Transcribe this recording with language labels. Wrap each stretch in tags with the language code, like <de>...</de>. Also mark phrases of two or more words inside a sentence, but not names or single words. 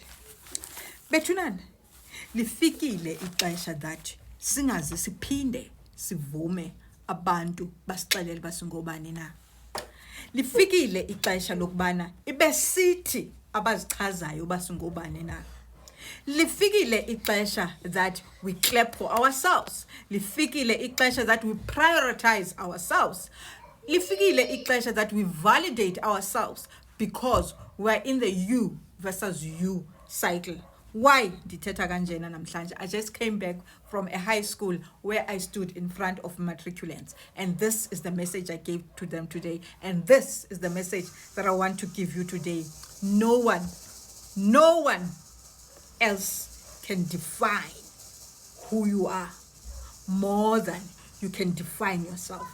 <xh>Bethunana, lifikile ixesha that singaze siphinde sivume abantu basixelele basingobani na. Lifikile ixesha lokubana ibesithi abazichazayo basingobani na. Lifikile ixesha</xh> <en>that we clap for ourselves.</en> <xh>Lifikile ixesha</xh> <en>that we prioritize ourselves.</en> <xh>Lifikile ixesha</xh> <en>that we validate ourselves because we're in the you versus you cycle.</en> <xh>Why ndithetha kanjena namhlanje?</xh> <en>I just came back from a high school where I stood in front of matriculants, and this is the message I gave to them today, and this is the message that I want to give you today. No one else can define who you are more than you can define yourself.</en>